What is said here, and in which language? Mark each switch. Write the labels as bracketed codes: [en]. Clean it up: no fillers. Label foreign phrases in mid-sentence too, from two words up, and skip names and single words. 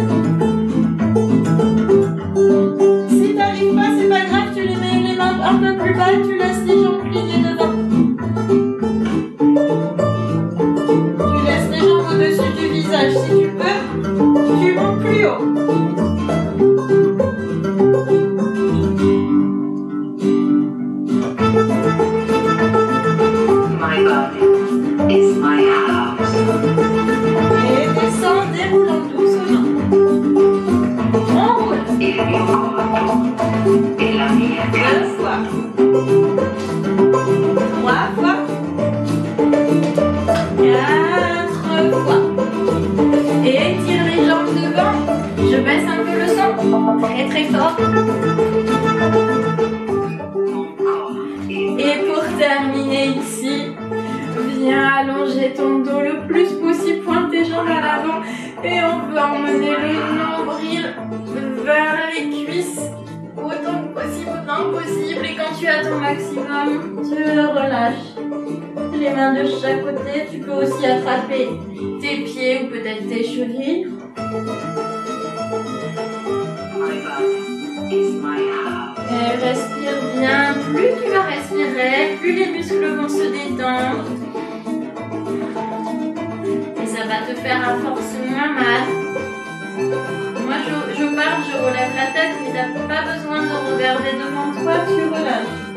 [fr] Si t'arrives pas, c'est pas grave, tu les mets les mains un peu plus bas et tu laisses les jambes pliées devant. Tu laisses les jambes au-dessus du visage. Si tu peux, tu montes plus haut. [en] My body is my house. [fr] Et descends, déroulant doucement. On roule. [it] Il mio corpo è la mia casa. [fr] 2 fois. 3 fois. 4 fois. Et tire les jambes devant. Je baisse un peu le son. Très très fort. Et pour terminer ici, viens allonger ton dos le plus possible, pointe tes jambes à l'avant et on va emmener le nombril vers les cuisses autant que possible. Et quand tu as ton maximum, tu relâches les mains de chaque côté. Tu peux aussi attraper tes pieds ou peut-être tes chevilles. [en] My body is my house. [fr] Et respire bien. Plus tu vas respirer, plus les muscles vont se détendre. Et ça va te faire à force moins mal. Moi, je parle, je relève la tête, mais tu n'as pas besoin de regarder devant toi, tu relâches.